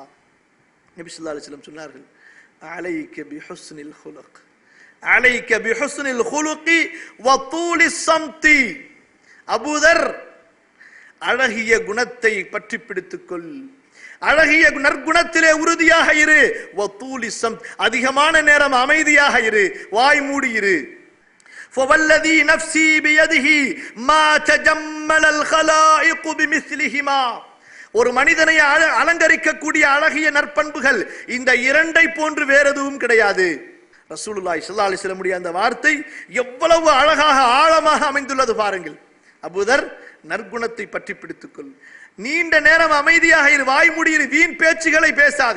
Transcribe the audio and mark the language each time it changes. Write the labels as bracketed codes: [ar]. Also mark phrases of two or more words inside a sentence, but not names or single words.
[ar] نبي صلى الله عليه وسلم சொன்னார்கள், عليك بحسن الخلق، عليك بحسن الخلق وطول الصمت. [ta] அபூதர், அழகிய குணத்தை பற்றி பிடித்துக்கொள், அழகிய நற்குணத்திலே உறுதியாக இரு, [ar] وطول الصمت, [ta] அதிகமான நேரம் அமைதியாக இரு, வாய் மூடி இரு. [ar] فوالذي نفسي بيده ما تجمل الخلائق بمثلهما. [ta] ஒரு மனிதனை அலங்கரிக்கக்கூடிய அழகிய நற்பண்புகள் இந்த இரண்டை போன்று வேற எதுவும் கிடையாது. [ar] رسول الله صلى الله عليه وسلم [ta] அந்த வார்த்தை எவ்வளவு அழகாக ஆழமாக அமைந்துள்ளது பாருங்கள். அபூதர், நற்குணத்தை பற்றி பிடித்துக்கொள், நீண்ட நேரம் அமைதியாக இரு, வாய் மூடி இரு, வீண் பேச்சுகளை பேசாதே.